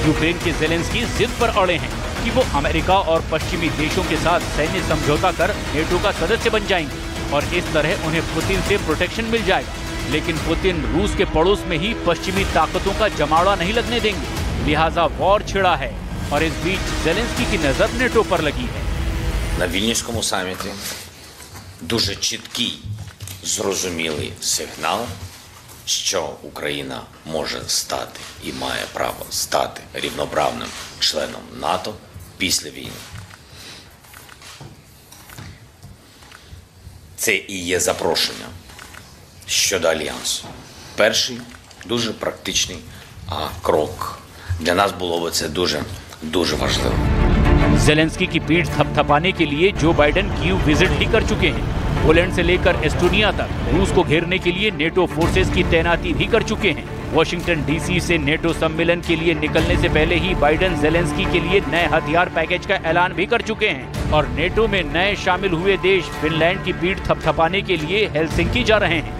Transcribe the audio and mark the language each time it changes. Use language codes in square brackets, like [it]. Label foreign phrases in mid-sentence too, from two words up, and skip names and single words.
[hi] यूक्रेन के जेलेंस्की जिद पर अड़े हैं कि वो अमेरिका और पश्चिमी देशों के साथ सैन्य समझौता कर नेटो का सदस्य बन जाएंगे और इस तरह उन्हें पुतिन से प्रोटेक्शन मिल जाएगा। लेकिन पुतिन रूस के पड़ोस में ही पश्चिमी ताकतों का जमावड़ा नहीं लगने देंगे, लिहाजा वॉर छिड़ा है और इस बीच जेलेंस्की की नजर नेटो पर लगी है। [uk] На Вільнюському саміті дуже чіткий, зрозумілий сигнал, що Україна може стати і має право стати рівноправним членом НАТО після війни. Це і є запрошення щодо альянсу. Перший дуже практичний крок. Для нас було б це дуже важливо. [hi] जेलेंस्की की पीठ थपथपाने के लिए जो बाइडेन कीव विजिट ही कर चुके हैं। पोलैंड से लेकर एस्टोनिया तक रूस को घेरने के लिए नेटो फोर्सेस की तैनाती भी कर चुके हैं। वॉशिंगटन डीसी से नेटो सम्मेलन के लिए निकलने से पहले ही बाइडेन जेलेंस्की के लिए नए हथियार पैकेज का ऐलान भी कर चुके हैं और नेटो में नए शामिल हुए देश फिनलैंड की पीठ थपथपाने के लिए हेलसिंकी जा रहे हैं।